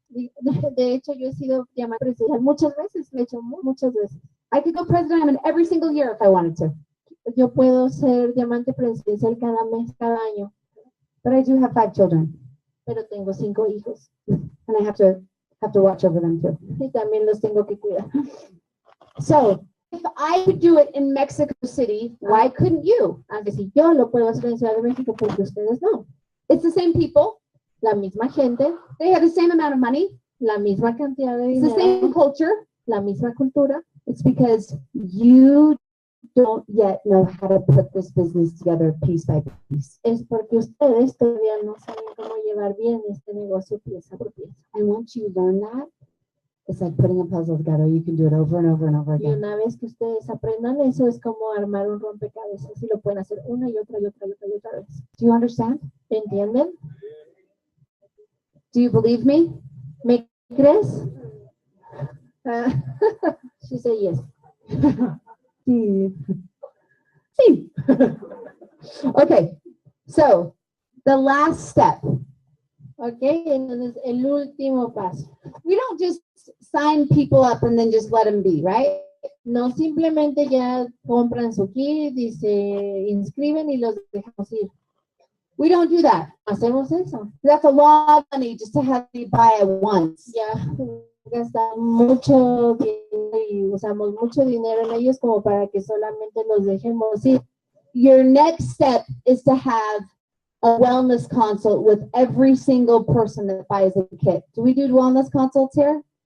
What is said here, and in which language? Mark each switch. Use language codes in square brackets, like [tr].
[es] De hecho, yo he sido Diamante Presidencial muchas veces, lo he hecho muchas veces. [en] I could go President Diamond every single year if I wanted to. [es] Yo puedo ser Diamante Presidencial cada mes, cada año, [en] But I do have 5 children, [es] pero tengo 5 hijos [en] and I have to watch over them too. [es] y también los tengo que cuidar. [en] So if I could do it in Mexico City, why couldn't you? [es] Aunque si yo lo puedo hacer en Ciudad de México, porque ustedes no. [en] It's the same people. [es] La misma gente, [en] They have the same amount of money. [es] la misma cantidad de [en] It's the [es] dinero, [en] same culture. [es] la misma cultura. [en] It's because you don't yet know how to put this business together piece by piece. [es] Es porque ustedes todavía no saben cómo llevar bien este negocio pieza por pieza. [en] And once you learn that, it's like putting a puzzle together. You can do it over and over and over [es] Y [en] again. [es] una vez que ustedes aprendan eso, es como armar un rompecabezas y lo pueden hacer una y otra y otra y otra y otra vez. [en] Do you understand? [es] ¿Entienden? [en] Do you believe me? [es] ¿Me crees? [en] She said yes. [es] Sí. Sí. [en] Okay, so the last step. [es] Ok, entonces el último paso. [en] We don't just sign people up and then just let them be, right? [es] No simplemente ya compran su kit y se inscriben y los dejamos ir. [en] We don't do that. [es] Hacemos eso. [en] That's a lot of money just to have you buy it once. [es] Ya gastamos mucho dinero y usamos mucho dinero en ellos como para que solamente los dejemos ir. [en] Your next step is to have a wellness consult with every single person that buys a kit. Do we do wellness consults here?